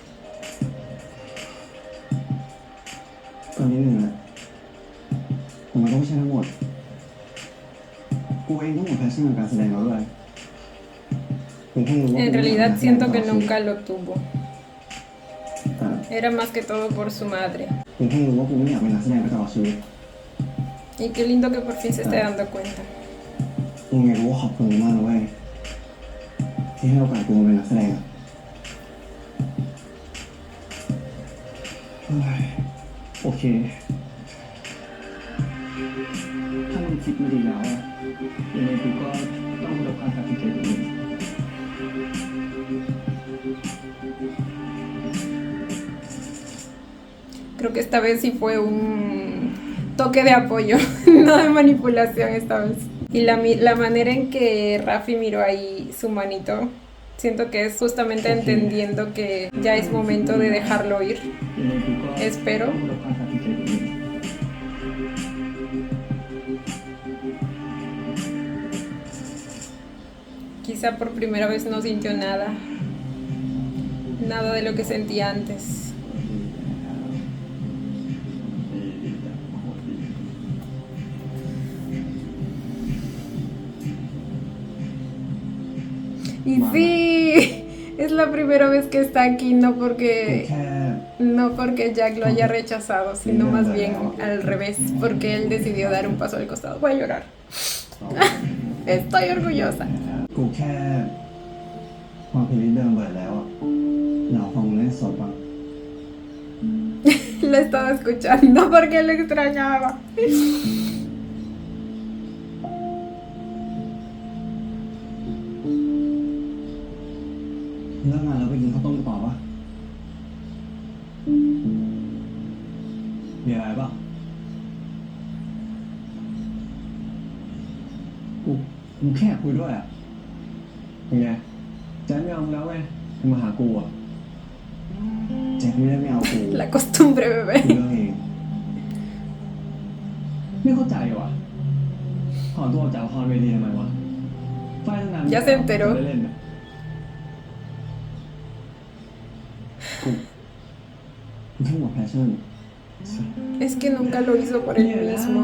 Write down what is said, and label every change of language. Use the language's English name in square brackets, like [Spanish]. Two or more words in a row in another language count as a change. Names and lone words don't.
[Thai] ตอนนี้หนึ่งอะผมไม่ต้องกูเองต้องหมดแพชชั่นกับการแสดงแล้วด้วยกูแค่รู้ว่า [Spanish] En [Thai] กูไม่อยาก [Spanish] realidad [Thai] เป็นนักแสดง [Spanish] siento [Thai] ตล [Spanish] que [Thai] อดชีวิต [Spanish] nunca lo tuvo. [Thai] แต่ [Spanish] Era más que todo por su madre. [Thai] กูแค่รู้ว่ากูไม่อยากเป็นนักแสดงไปตลอดชีวิต [Spanish] Y qué lindo que por fin se esté dando cuenta. [Thai] ยังไงกูก็ขอบคุณมึงมากนะเว้ยที่ให้โอกาสกูมาเป็นนักแสดงอะเฮ้ยโอเค ถ้ามึงคิดมาดีแล้วอะยังไงกูก็ต้องรับการตัดสินใจของมึง [Spanish] Creo que esta vez sí fue un toque de apoyo, no de manipulación esta vez. Y la manera en que Rafi miró ahí su manito, siento que es justamente entendiendo que ya es momento de dejarlo ir. [Thai] ยังไงกูก็ [Spanish] Espero. [Thai] ต้องรับการตัดสินใจของมึง [Spanish] Quizá por primera vez no sintió nada. Nada de lo que sentía antes. Y sí, es la primera vez que está aquí, no [Thai] กู [Spanish] porque [Thai] แค่ [Spanish] no porque Jack lo haya rechazado, sino más bien al revés, porque él decidió dar un paso al costado. Voy a llorar. Estoy orgullosa. [Thai] กูแค่ความเพลย์เดิมเบิดแล้วอะอยากฟังมึงเล่นสดบ้าง [Spanish] Lo estaba escuchando porque lo extrañaba. [Thai] เลิกงานแล้วไปกินข้าวต้มต่อปะมีอะไรปะกูแค่คุยด้วยอะเป็นไงแจ็คไม่เอามึงแล้วไงมึงมาหากูอะแจ็คไม่ได้ไม่เอากู [Spanish] La costumbre, [Thai] กู [Spanish] bebé. [Thai] เลิกเองไม่เข้าใจว่ะถอนตัวออกจากละครเวทีทำไมวะไฟตั้งนาน [Spanish] Ya se enteró. [Thai] ไม่ได้เล่นเนี่ยกูแค่หมดแพชชั่น [Spanish] Es que nunca lo hizo por él [Thai] เนี่ยนะ [Spanish] mismo.